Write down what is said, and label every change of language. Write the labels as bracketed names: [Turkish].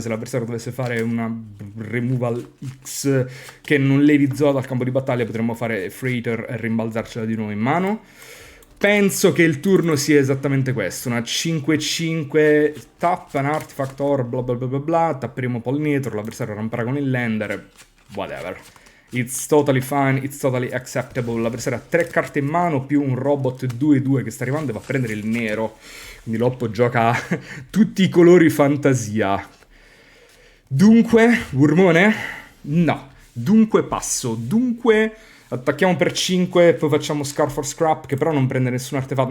[Italian] Se l'avversario dovesse fare una Removal X che non levi Zoa dal campo di battaglia, potremmo fare Freighter e rimbalzarcela di nuovo in mano. Penso che il turno sia esattamente questo, una 5-5, [English] tap an artifact or bla bla [Italian] bla bla bla, tapperemo Pollinator, l'avversario ramperà con il lander, whatever. [English] It's totally fine, it's totally acceptable. [Italian] L'avversario ha 3 carte in mano più un robot 2-2 che sta arrivando e va a prendere il nero. Quindi Loppo gioca tutti i colori fantasia. Dunque, Wormone? No. Dunque passo. Dunque attacchiamo per 5, poi facciamo Scar for Scrap, che però non prende nessun artefatto.